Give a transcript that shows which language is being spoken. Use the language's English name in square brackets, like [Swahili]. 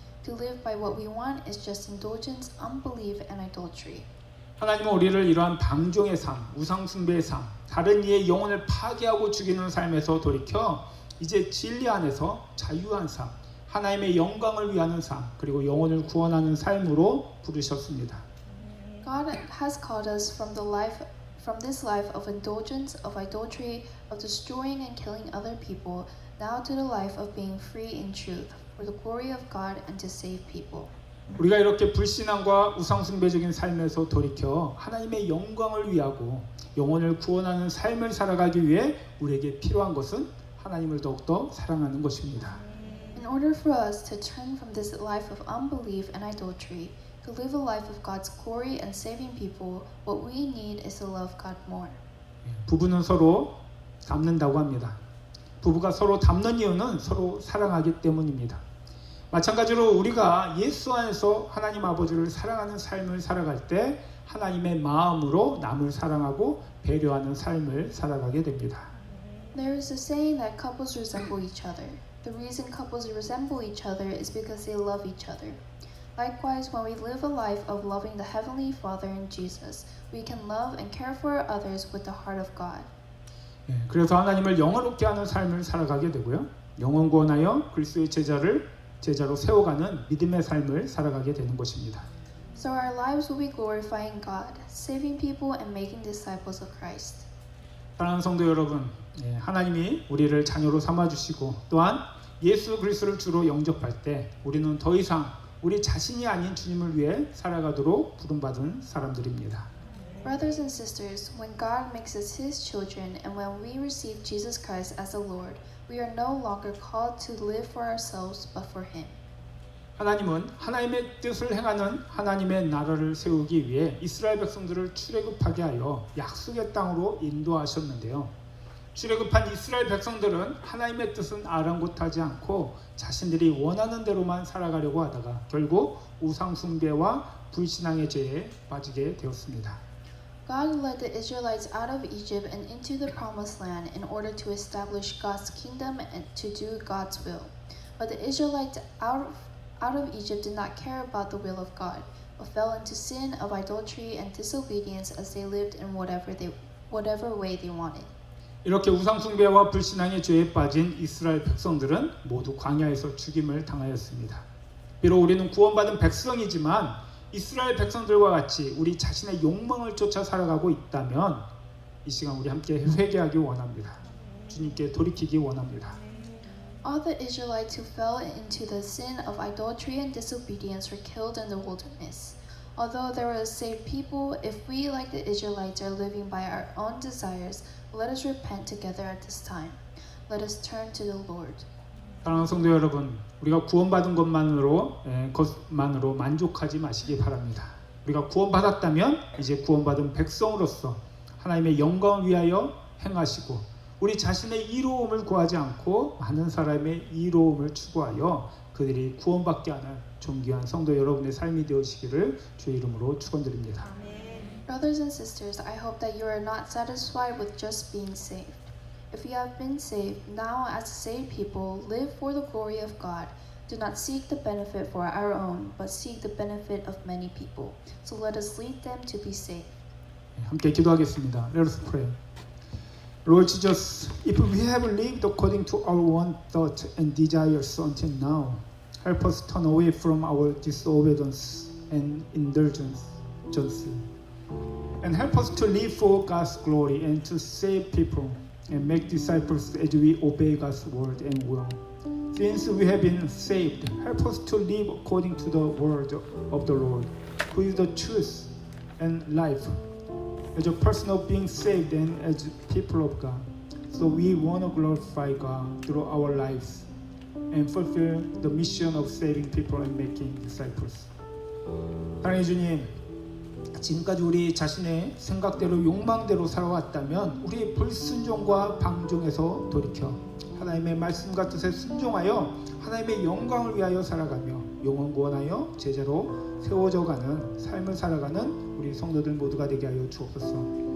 [English] To live by what we want is just indulgence, unbelief, and idolatry. [Korean] 하나님은 우리를 이러한 방종의 삶, 우상숭배의 삶, 다른 이의 영혼을 파괴하고 죽이는 삶에서 돌이켜 이제 진리 안에서 자유한 삶, 하나님의 영광을 위하는 삶, 그리고 영혼을 구원하는 삶으로 부르셨습니다. [English] God has called us from this life of indulgence, of idolatry, of destroying and killing other people, now to the life of being free in truth, for the glory of God and to save people. [Korean] 우리가 이렇게 불신앙과 우상숭배적인 삶에서 돌이켜 하나님의 영광을 위하고 영혼을 구원하는 삶을 살아가기 위해 우리에게 필요한 것은 하나님을 더욱더 사랑하는 것입니다. [English] In order for us to turn from this life of unbelief and idolatry to live a life of God's glory and saving people, what we need is to love God more. [Korean] 부부는 서로 닮는다고 합니다. 부부가 서로 닮는 이유는 서로 사랑하기 때문입니다. 마찬가지로 우리가 예수 안에서 하나님 아버지를 사랑하는 삶을 살아갈 때 하나님의 마음으로 남을 사랑하고 배려하는 삶을 살아가게 됩니다. [English] There is a saying that couples resemble each other. The reason couples resemble each other is because they love each other. Likewise, when we live a life of loving the Heavenly Father in Jesus, we can love and care for others with the heart of God. [Korean] 그래서 하나님을 영화롭게 하는 삶을 살아가게 되고요. 영혼 구원하여 그리스도의 제자로 세워가는 믿음의 삶을 살아가게 되는 것입니다. [English] So our lives will be glorifying God, saving people and making disciples of Christ. [Korean] 사랑하는 성도 여러분, 하나님이 우리를 자녀로 삼아주시고 또한 예수 그리스도를 주로 영접할 때 우리는 더 이상 우리 자신이 아닌 주님을 위해 살아가도록 부름받은 사람들입니다. [English] Brothers and sisters, when God makes us His children and when we receive Jesus Christ as the Lord, we are no longer called to live for ourselves but for Him. [Korean] 하나님은 하나님의 뜻을 행하는 하나님의 나라를 세우기 위해 이스라엘 백성들을 출애굽하게 하여 약속의 땅으로 인도하셨는데요. 출애굽한 이스라엘 백성들은 하나님의 뜻은 아랑곳하지 않고 자신들이 원하는 대로만 살아가려고 하다가 결국 우상숭배와 불신앙의 죄에 빠지게 되었습니다. [English] God led the Israelites out of Egypt and into the promised land in order to establish God's kingdom and to do God's will. But the Israelites out of Egypt did not care about the will of God, but fell into sin of idolatry and disobedience as they lived in whatever way they wanted. [Korean] 이렇게 우상숭배와 불신앙의 죄에 빠진 이스라엘 백성들은 모두 광야에서 죽임을 당하였습니다. 비록 우리는 구원받은 백성이지만 이스라엘 백성들과 같이 우리 자신의 욕망을 쫓아 살아가고 있다면 이 시간 우리 함께 회개하기 원합니다. 주님께 돌이키기 원합니다. [English] All the Israelites who fell into the sin of idolatry and disobedience were killed in the wilderness. Although there were saved people, if we, like the Israelites, are living by our own desires, let us repent together at this time. Let us turn to the Lord. [Korean] 사랑하는 성도 여러분, 우리가 구원받은 것만으로 만족하지 마시기 바랍니다. 우리가 구원받았다면 이제 구원받은 백성으로서 하나님의 영광을 위하여 행하시고 우리 자신의 이로움을 구하지 않고 많은 사람의 이로움을 추구하여 그들이 구원받게 하는 존귀한 성도 여러분의 삶이 되시기를 주의 이름으로 축원드립니다. [English] Brothers and sisters, I hope that you are not satisfied with just being saved. If you have been saved, now as saved people, live for the glory of God. Do not seek the benefit for our own, but seek the benefit of many people. So let us lead them to be saved. [Korean] 함께 기도하겠습니다. [English] Let us pray. Lord Jesus, if we have lived according to our own thoughts and desires until now, help us turn away from our disobedience and indulgence, and help us to live for God's glory and to save people and make disciples as we obey God's word and will. Since we have been saved, help us to live according to the word of the Lord, who is the truth and life, as a person of being saved and as people of God. So we want to glorify God through our lives and fulfill the mission of saving people and making disciples. [Korean] 하나님 주님, 지금까지 우리 자신의 생각대로 욕망대로 살아왔다면 우리 불순종과 방종에서 돌이켜 하나님의 말씀과 뜻에 순종하여 하나님의 영광을 위하여 살아가며 영원 구원하여 제자로 세워져가는 삶을 살아가는 우리 성도들 모두가 되게 하여 주옵소서.